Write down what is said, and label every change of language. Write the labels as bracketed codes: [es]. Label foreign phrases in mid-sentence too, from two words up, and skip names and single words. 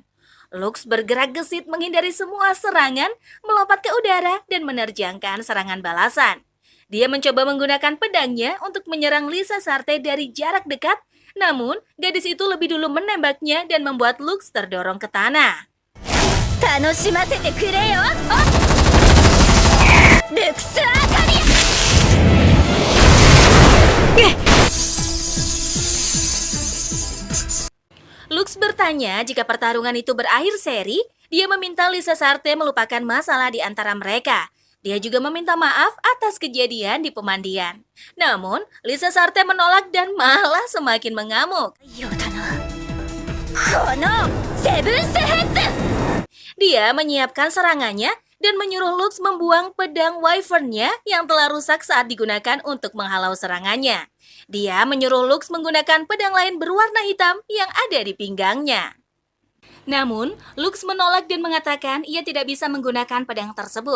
[id] Lux bergerak gesit menghindari semua serangan, melompat ke udara dan menerjangkan serangan balasan. Dia mencoba menggunakan pedangnya untuk menyerang Lisa Sarte dari jarak dekat, namun gadis itu lebih dulu menembaknya dan membuat Lux terdorong ke tanah. [ja] 楽しませてくれよルクスアカディ [id] Lux bertanya jika pertarungan itu berakhir seri, dia meminta Lisa Sarte melupakan masalah di antara mereka. Dia juga meminta maaf atas kejadian di pemandian. Namun, Lisa Sarte menolak dan malah semakin mengamuk. [ja] ようだなこのセブンスヘッズ [id] Dia menyiapkan serangannya dan menyuruh Lux membuang pedang Wyvern-nya yang telah rusak saat digunakan untuk menghalau serangannya. Dia menyuruh Lux menggunakan pedang lain berwarna hitam yang ada di pinggangnya. Namun, Lux menolak dan mengatakan ia tidak bisa menggunakan pedang tersebut.